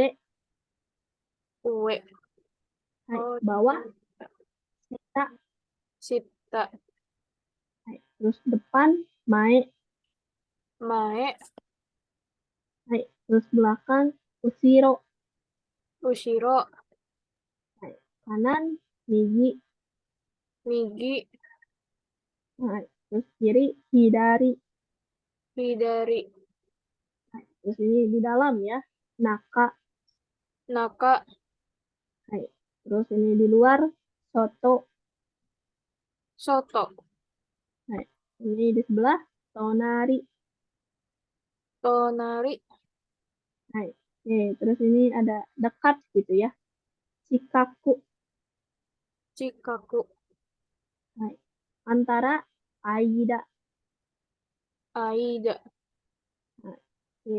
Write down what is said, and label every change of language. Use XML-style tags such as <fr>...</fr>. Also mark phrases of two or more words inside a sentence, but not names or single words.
<ja>Uwe. hai, Oh,</ja> <id>bawah, sita,</id> <ja>Sita.</ja> <id>hai. Terus depan, mae,</id> <ja>Mae.</ja> <id>hai. Terus belakang,</id> <ja>usiro, Ushiro. hai.</ja> <id>Kanan, migi,</id> <ja>Migi.</ja> <id>hai. Terus kiri, hidari,</id> <ja>Hidari. hai.</ja> <id>Terus ini di dalam ya, naka,</id> <ja>Naka.</ja> <id>hai. Terus ini di luar, soto,</id> <ja>Soto.</ja> <id>hai. Ini di sebelah,</id> <ja>tonari, Tonari. hai.</ja> <id>Oke, terus ini ada dekat gitu ya,</id> <ja>Chikaku. Chikaku. Hai. Antara Aida. Aida.</ja> <id>Oke.</id>